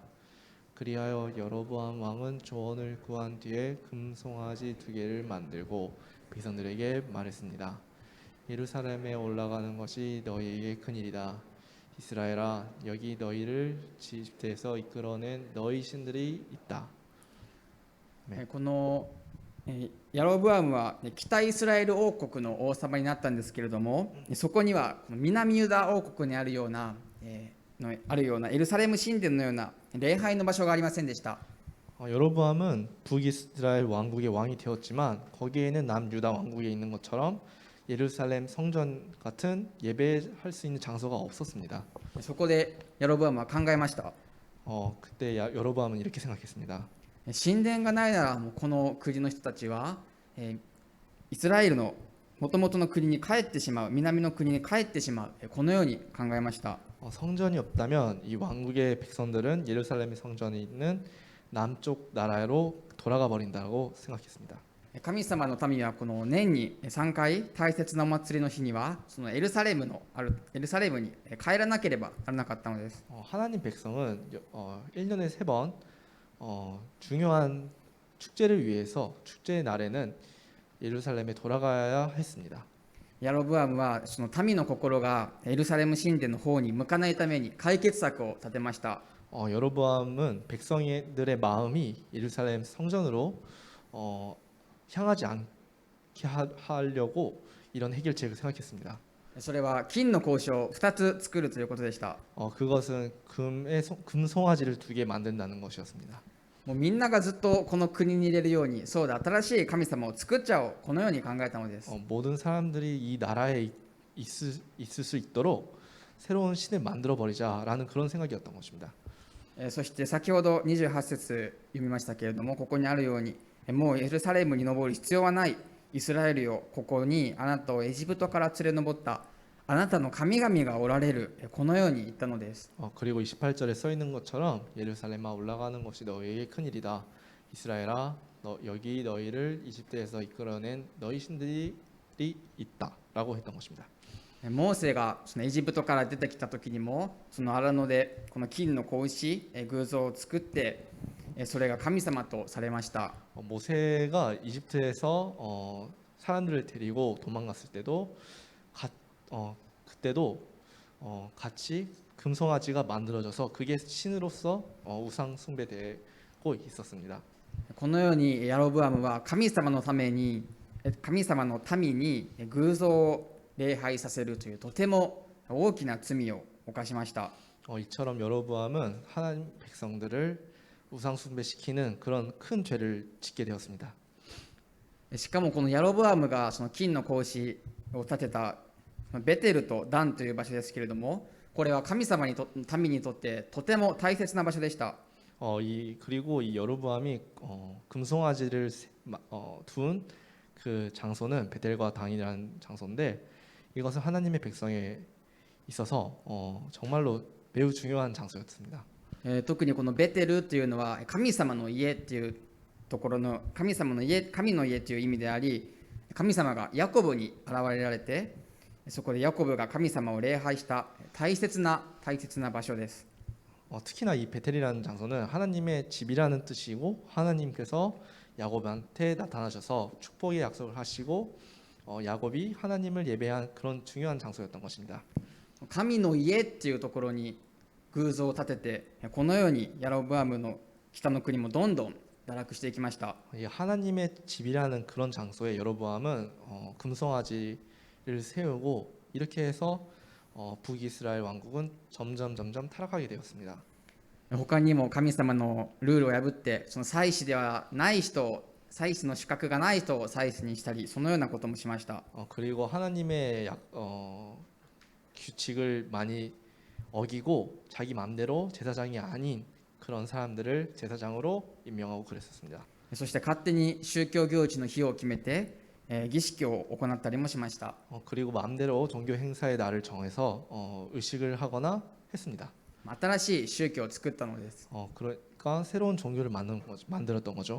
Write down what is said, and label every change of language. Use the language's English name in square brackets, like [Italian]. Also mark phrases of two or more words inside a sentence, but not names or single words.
[Korean] 그리하여 여로보암 왕은 조언을 구한 뒤에 금송아지 2개를 만들고 백성들에게 말했습니다. 예루살렘에 올라가는 것이 너희에게 큰일이다. 이스라엘아, 여기 너희를 집에서 이끌어낸 너희 신들이 있다. [Japanese] このヤロブアムは北イスラエル王国の王様になったんですけれども、そこには南ユダ王国にあるようなエルサレム神殿のような礼拝の場所がありませんでした。 [Korean] 여로보암은 북이스라엘 왕국의 왕이 되었지만 거기에는 남유다 왕국에 있는 것처럼 예루살렘 성전 같은 예배할 수 있는 장소가 없었습니다. [Japanese] そこでヤロブアムは考えました。 [Korean] 그때 여로보암은 이렇게 생각했습니다. [Japanese] 神殿がないならもうこの国の人たちは、イスラエルのもともとの国に帰ってしまう、南の国に帰ってしまう、このように考えました。 [Korean] 성전이 없다면 이 왕국의 백성들은 예루살렘 성전이 있는 남쪽 나라로 돌아가 버린다고 생각했습니다. [Japanese] 神様の民はこの年に3回大切なお祭りの日にはそのエルサレムに帰らなければならなかったのです。 [Korean] 하나님 백성은 1년에 3번 중요한 축제를 위해서 축제의 날에는 예루살렘에 돌아가야 했습니다. [Japanese] ヤロブアムはその民の心がエルサレム神殿の方に向かないために解決策を立てました。 [Korean] 여로보암은 백성들의 마음이 예루살렘 성전으로 향하지 않게 하려고 이런 해결책을 생각했습니다. [Japanese] それは金の格子を2つ作るということでした。 [Korean] 그것은 금송아지를 2개 만든다는 것이었습니다. [Japanese] もうみんながずっとこの国に入れるように、そうだ、新しい神様を作っちゃおう、このように考えたのです。 [Korean] 모든 사람들이 이 나라에 있을 수 있도록 새로운 신을 만들어 버리자라는 그런 생각이었던 것입니다. [Japanese] そして先ほど28節読みましたけれども、ここにあるように、もうエルサレムに登る必要はない、イスラエルよ、ここにあなたをエジプトから連れ上ったあなたの神々がおられる、このように言ったのです。 [Korean] 그리고 28절에 써 있는 것처럼 예루살렘아 올라가는 것이 너희에게 큰 일이다. 이스라엘아 여기 너희를 이집트에서 이끌어낸 너희 신들이 있다라고 했던 것입니다. [Japanese] モーセがそのエジプトから出てきた時にも、その荒野でこの金の子牛、偶像を作って、それが神様とされました。 [Korean] 모세가 이집트에서 사람들을 데리고 도망갔을 때도 그때도 같이 금송아지가 만들어져서 그게 신으로서 우상 숭배되고 있었습니다. [Japanese] このようにヤロブアムは神様の民に偶像を礼拝させるというとても大きな罪を犯しました。 [Korean] 이처럼 여로보암은 하나님 백성들을 우상 숭배시키는 그런 큰 죄를 짓게 되었습니다. [Japanese] しかもこのヤロブアムがその金の格子を建てたベテルとダンという場所ですけれども、これは神様民にとってとても大切な場所でした。 [Korean] 그리고 이 여로보암이 금송아지를 둔 그 장소는 베델과 단이라는 장소인데, 이것은 하나님의 백성에 있어서 정말로 매우 중요한 장소였습니다. [Japanese] 特にこのベテルというのは神様の家というところの神の家という意味であり、神様がヤコブに現れられて、そこでヤコブが神様を礼拝した大切な場所です。 [Korean] 특히나 이 베텔이라는 장소는 하나님의 집이라는 뜻이고, 하나님께서 야곱한테 나타나셔서 축복의 약속을 하시고 야곱이 하나님을 예배한 그런 중요한 장소였던 것입니다. [Japanese] 神の家っていうところに偶像を建てて、このようにヤロブアムの北の国もどんどん堕落していきました。 [Korean] 하나님의 집이라는 그런 장소에 여로보암은 금송아지를 세우고, 이렇게 해서 북이스라엘 왕국은 점점 타락하게 되었습니다. [Japanese] 他にも神様のルールを破って、その祭司ではない人、祭司の資格がない人を祭司にしたり、そのようなこともしました。 [Korean] 그리고 하나님의 규칙을 많이 어기고 자기 마음대로 제사장이 아닌 그런 사람들을 제사장으로 임명하고 그랬었습니다. [Japanese] そして勝手に宗教行事の日を決めて、儀式を行ったりもしました。 [Korean] 그리고 마음대로 종교 행사의 날을 정해서 의식을 하거나 했습니다. [Japanese] 新しい宗教を作ったのです。 [Korean] 그러니까 새로운 종교를 만들었던 거죠.